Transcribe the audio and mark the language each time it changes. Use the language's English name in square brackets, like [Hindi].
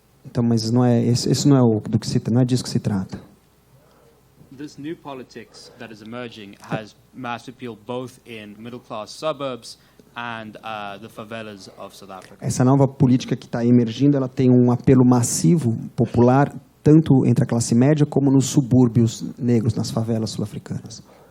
[Portuguese] Então, mas não é esse não é disso que se trata. [English] This new politics that is emerging has mass appeal both in middle-class suburbs and the favelas of South Africa. [Portuguese] Essa nova política que está emergindo, ela tem um apelo massivo, popular, tanto entre a classe média como nos subúrbios negros, nas favelas sul-africanas.